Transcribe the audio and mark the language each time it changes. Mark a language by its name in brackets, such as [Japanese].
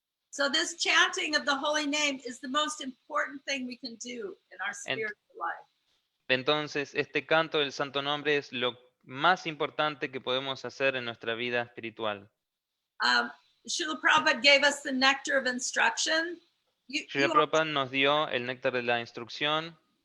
[English] So this chanting of the holy name is the most important thing we can do in our spiritual life. [Spanish] Entonces, este canto del Santo Nombre es lo más importante que podemos hacer en nuestra vida espiritual. [English] Srila Prabhupada gave us the nectar of instruction. [Spanish] Srila Prabhupada nos dio el néctar de la instrucción.